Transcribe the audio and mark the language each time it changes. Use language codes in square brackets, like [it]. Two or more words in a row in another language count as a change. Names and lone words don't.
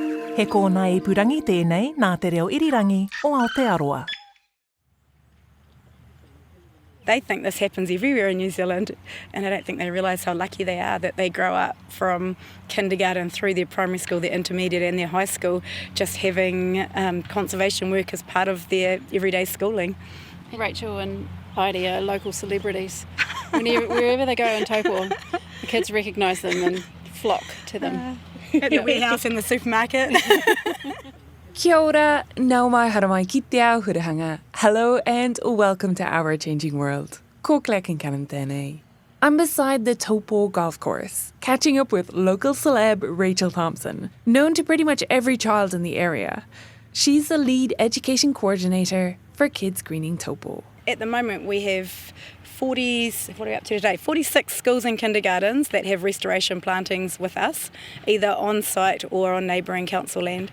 [mi] He kōna e purangi tēnei nā te reo irirangi o Aotearoa. [en] They think this happens everywhere in New Zealand, and I don't think they realise how lucky they are that they grow up from kindergarten through their primary school, their intermediate and their high school, just having conservation work as part of their everyday schooling. Rachel and Heidi are local celebrities. Wherever they go in Taupō, the kids recognise them and flock to them. At the warehouse in the supermarket. [mi] Kia ora, nau mai haramai ki te ao hurahanga. [en] Hello and welcome to Our Changing World. [mi] Ko Concannon tēnei. [en] I'm beside the Taupō golf course, catching up with local celeb Rachel Thompson, known to pretty much every child in the area. She's the lead education coordinator for Kids Greening Taupō. At the moment we have 46 schools and kindergartens that have restoration plantings with us, either on site or on neighbouring council land.